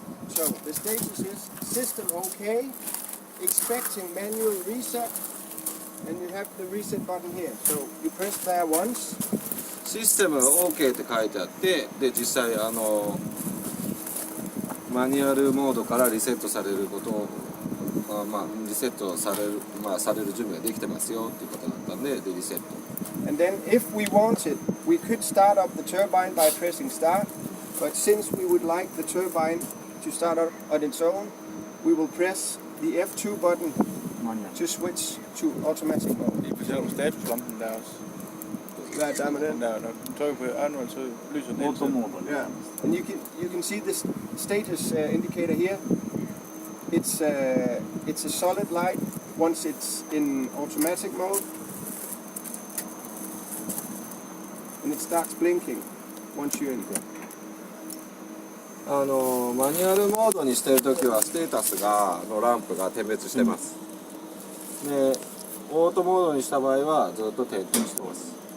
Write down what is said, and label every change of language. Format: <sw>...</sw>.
<en>So, the status is system okay, expecting manual reset, and you have the reset button here. So, you press there once.</en> <ja>システム OK って書いてあって、で実際マニュアルモードからリセットされることをリセットされる、される準備ができてますよっていうことだったんで、リセット。</ja> <en>And then, if we wanted, we could start up the turbine by pressing start. But since we would like the turbine to start up on its own, we will press the F2 button to switch to automatic mode.</en> <da>Lige for eksempel statuslampen der også. Hvad er der med Den den? der, når du trykker på anvend, så lyser den hele tiden.</da> <en>Yeah. And you can see this status indicator here. It's a solid light once it's in automatic mode, and it starts blinking once you're in.</en> <ja>マニュアルモードにしてるときはステータスのランプが点滅してます、でオートモードにした場合はずっと点灯してます。</ja>